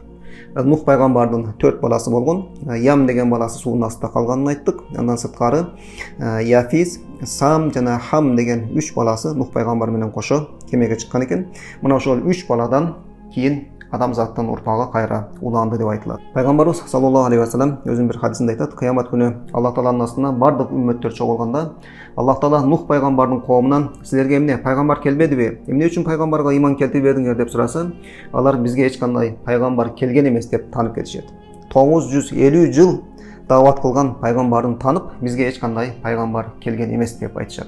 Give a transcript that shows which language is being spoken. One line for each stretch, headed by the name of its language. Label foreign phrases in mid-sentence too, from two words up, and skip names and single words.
Kyrgyz: Нух пайгамбардын 4 баласы болгон. Ям деген баласы суунун астында калганын айттык. Андан сырткары Яфиз, Сам жана Хам деген 3 баласы Нух пайгамбар менен кошо кемеге чыккан экен. Мына ошол 3 баладан кийин адамзаттын урпагы кайра уланды деп айтылат. Пайгамбарыбыз
Arabic: صلى الله عليه وسلم
Kyrgyz: өзүнүн бир хадисинде айтат: кыямат күнү Аллах Тааланын астына бардык үммөттөр чогулганда, Аллах Таала Нух пайгамбардын коомунан силерге эмне пайгамбар келбедиби? Эмне үчүн пайгамбарга ыйман келтирбедиңер деп сураса, алар бизге эч кандай пайгамбар келген эмес деп таанып кетишет. 950 жыл даават кылган пайгамбарын таанып, бизге эч кандай пайгамбар келген эмес деп айтышат.